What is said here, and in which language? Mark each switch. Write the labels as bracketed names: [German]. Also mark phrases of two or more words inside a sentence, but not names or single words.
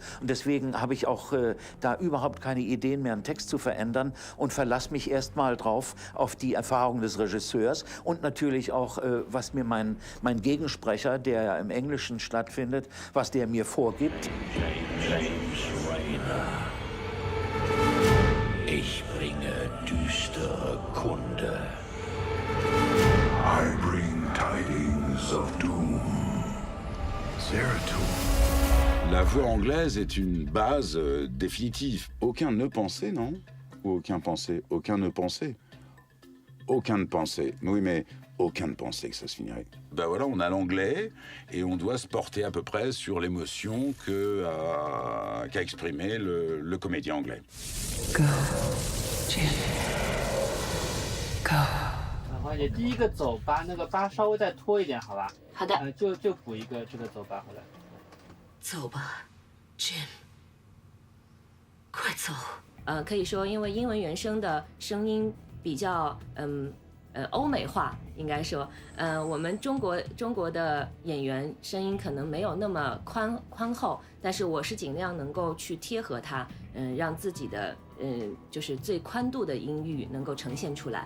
[German] Und deswegen habe ich auch da überhaupt keine Ideen mehr, einen Text zu verändern und verlasse mich erstmal drauf auf die Erfahrung des Regisseurs und natürlich auch, was mir mein Gegensprecher, der ja im Englischen stattfindet, was der mir vorgibt. James Rayner. Ich bringe düstere Kunde. [English] I bring tidings of doom. Zeratul. [French] La voix anglaise est une base définitive. Aucun ne pensait, non? Ou aucun pensait? Aucun ne pensait? Aucun ne pensait. Oui, mais aucun ne pensait que ça se finirait. Ben voilà, on a l'anglais et on doit se porter à peu près sur l'émotion qu'a exprimé le comédien anglais. [English] Go, Jim. Go. [Chinese] 然后你第一个走把那个疤稍微再拖一点，好吧？好的。就补一个这个走疤回来。走吧 ，Jim。快走。可以说因为英文原声的声音比较欧美化，应该说，我们中国的演员声音可能没有那么宽厚，但是我是尽量能够去贴合它，让自己的就是最宽度的音域能够呈现出来。